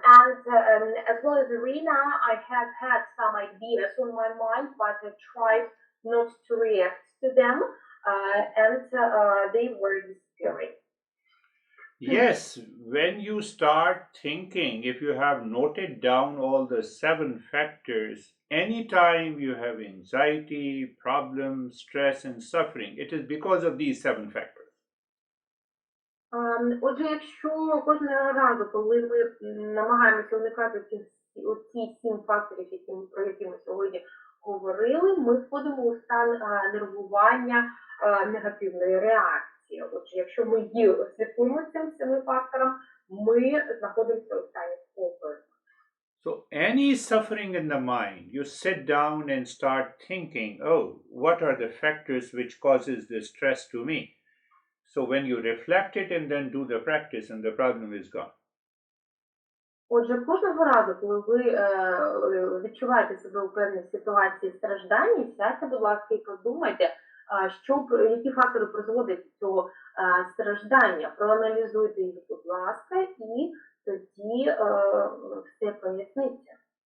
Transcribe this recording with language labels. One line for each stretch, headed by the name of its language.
English: And as well as Irina, I have had some ideas on my mind, but I tried not to react to them, and they were disappearing. Yes, when you start thinking, if you have noted down all the 7 factors, anytime you have anxiety, problems, stress, and suffering, it is because of these 7 factors.
Ukrainian: Отже, якщо кожного разу, коли ми намагаємося уникати ці 7 факторів, про які ми сьогодні говорили, ми входимо у стан нервування, негативної реакції. Отже, якщо ми слідкуємо цим 7 факторам, ми знаходимося у стані спокою.
English: So any suffering in the mind, you sit down and start thinking, oh, what are the factors which causes this stress to me? So when you reflect it and then do the practice, and the problem is gone.
Ukrainian: Отже, кожного разу, коли ви відчуваєте себе у певній ситуації страждання, сядьте, будь ласка, і подумайте, які фактори призводять до цього страждання. Проаналізуйте їх, будь ласка, і тоді все поясниться.